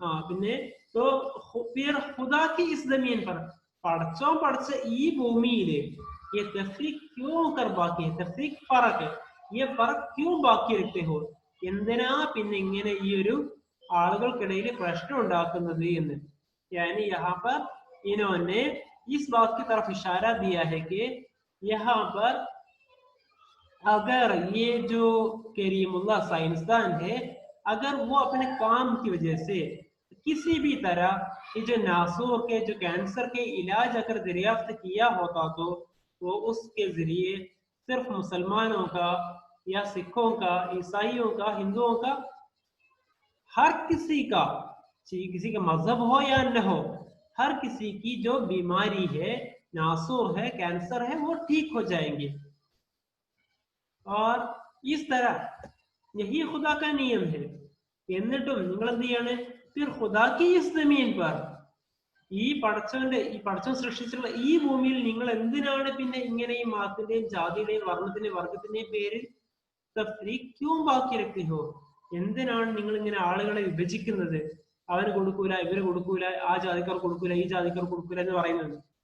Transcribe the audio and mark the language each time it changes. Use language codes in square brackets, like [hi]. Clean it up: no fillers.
[hi] പിന്നെ തോ ഫിർ ഖുദാ കി ഇസ് ദമീൻ പർ, [ml] പടച്ചോൻ പടച്ച ഈ ഭൂമിയില് [hi] ये तफरीक क्यों कर बाकी है, तफरीक फर्क है, ये फर्क क्यों बाकी रखते हो, [ml] എന്തിനാ പിന്നെ ഇങ്ങനെ ഈ ഒരു ആളുകൾക്കിടയിൽ പ്രശ്നം ഉണ്ടാക്കുന്നത് എന്ന്. [hi] यानी यहाँ पर इन्होंने इस बात की तरफ इशारा दिया है कि यहाँ पर अगर ये जो करीमुल्लाह साइंसदान है, अगर वो अपने काम की वजह से किसी भी तरह ये जो नासूर के जो कैंसर के इलाज अगर दरियाफ्त किया होता तो वो उसके जरिए सिर्फ मुसलमानों का या सिखों का, ईसाइयों का, हिंदुओं का, हर किसी का, किसी का मजहब हो या न हो, हर किसी की जो बीमारी है, नासूर है, कैंसर है, वो ठीक हो जाएंगे. और इस तरह यही खुदा का नियम है. [ml] എന്നിട്ടും നിങ്ങൾ എന്ത് ചെയ്യാണ്, [hi] फिर खुदा की इस जमीन पर, [ml] ഈ പടച്ചവൻ സൃഷ്ടിച്ചിട്ടുള്ള ഈ ഭൂമിയിൽ നിങ്ങൾ എന്തിനാണ് പിന്നെ ഇങ്ങനെ ഈ മതത്തിന്റെയും ജാതിയുടെയും വർണ്ണത്തിന്റെയും വർഗത്തിന്റെയും പേരിൽ [hi] ക്യൂം ബാക്കി രഖ്തേ, [ml] എന്തിനാണ് നിങ്ങൾ ഇങ്ങനെ ആളുകളെ വിഭജിക്കുന്നത്, അവന് കൊടുക്കൂല, ഇവര് കൊടുക്കൂല, ആ ജാതിക്കാർ കൊടുക്കൂല, ഈ ജാതിക്കാർ കൊടുക്കൂല എന്ന് പറയുന്നത്.